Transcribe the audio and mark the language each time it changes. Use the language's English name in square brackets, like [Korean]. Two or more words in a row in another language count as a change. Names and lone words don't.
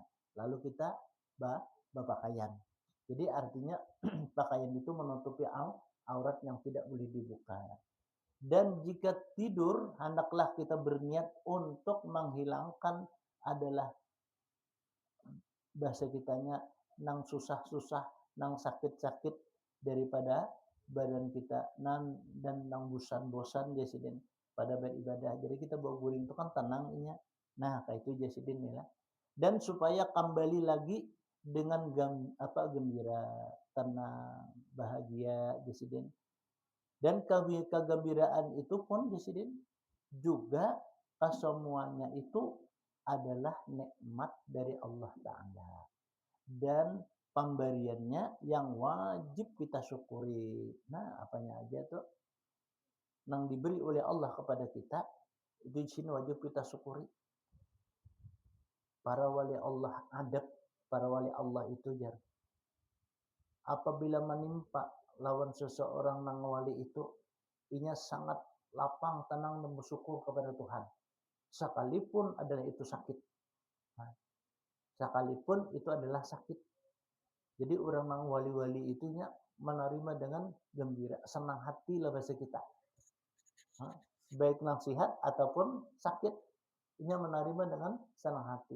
[Indonesian] Lalu kita berpakaian. Jadi artinya pakaian itu menutupi aurat yang tidak boleh dibuka. Dan jika tidur, hendaklah kita berniat untuk menghilangkan adalah bahasa kitanya nang susah-susah, nang sakit-sakit daripada badan kita dan nang bosan-bosan Jasidin pada beribadah. [Banjar] Jadi kita bawa guring itu kan tenangnya. Nah, kayak itu Jasidin ya. [Indonesian] Dan supaya kembali lagi dengan gembira, tenang, bahagia Jasidin. Dan kegembiraan itu pun Jasidin juga kesemuanya itu adalah nikmat dari Allah Ta'ala. Dan pemberiannya yang wajib kita syukuri. Nah, apanya aja tuh yang diberi oleh Allah kepada kita, itu di sini wajib kita syukuri. Para wali Allah adab, para wali Allah itu jar. [Banjar] Apabila menimpa lawan seseorang nang wali itu, inya sangat lapang, tenang, [Indonesian] dan bersyukur kepada Tuhan. Sekalipun adalah itu sakit. Nah, sekalipun itu adalah sakit. Jadi orang nang wali-wali itunya menerima dengan gembira, senang hati lah bahasa kita. Nah, baik nasihat ataupun sakit, inya menerima dengan senang hati.